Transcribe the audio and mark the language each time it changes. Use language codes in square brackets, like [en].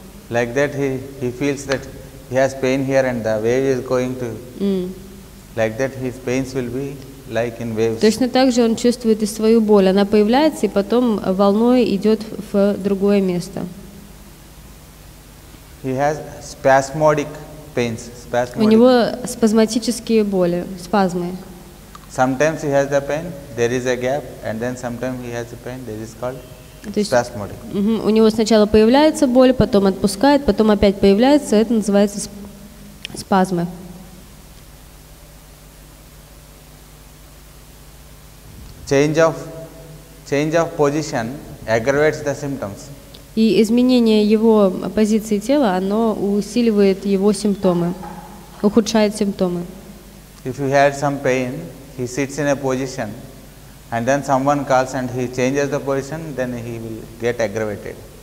[en] Like that he feels that he has pain here and the wave is going to. Like that his pains will be like in waves. [ru] Точно так же он чувствует и свою боль. Она появляется и потом волной идет в другое место. [en] He has spasmodic pains. [ru] У него спазматические боли, спазмы. [en] Sometimes he has the pain, there is a gap, and then sometimes he has the pain, that is called spasmodic. [ru] У него сначала появляется боль, потом отпускает, потом опять появляется, это называется спазмы. [en] Change of position aggravates the symptoms. [ru] И изменение его позиции тела, оно усиливает его симптомы, ухудшает симптомы. [en] If you had some pain, he sits in a position, and then someone calls and he changes the position, then he will get aggravated.